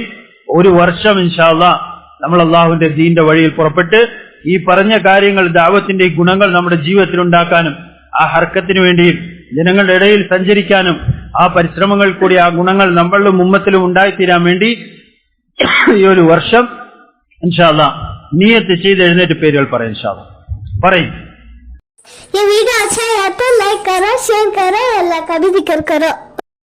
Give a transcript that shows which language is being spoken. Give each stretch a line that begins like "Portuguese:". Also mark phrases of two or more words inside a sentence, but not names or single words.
Malayalam: ഒരു വർഷം
Arabic: إن شاء الله
Malayalam: നമ്മൾ അള്ളാഹുവിന്റെ ദീന്റെ വഴിയിൽ പുറപ്പെട്ട് ഈ പറഞ്ഞ കാര്യങ്ങൾ, ദഅവത്തിന്റെ ഈ ഗുണങ്ങൾ നമ്മുടെ ജീവിതത്തിൽ ഉണ്ടാക്കാനും ആ ഹർക്കത്തിന് വേണ്ടിയും ജനങ്ങളുടെ ഇടയിൽ സഞ്ചരിക്കാനും ആ പരിശ്രമങ്ങൾ കൂടി ആ ഗുണങ്ങൾ നമ്മളിലും ഉമ്മത്തിലും ഉണ്ടായിത്തീരാൻ വേണ്ടി ഈ ഒരു വർഷം
Arabic: إن شاء الله
Malayalam: നിയ്യത്ത് ചെയ്ത് എഴുന്നേറ്റ് പേരുകൾ പറയും.
Arabic: إن شاء الله
Malayalam: പറയും.
Hindi: ये वीडियो अच्छा है तो लाइक करो, शेयर करो, अल्लाह का भी जिक्र करो.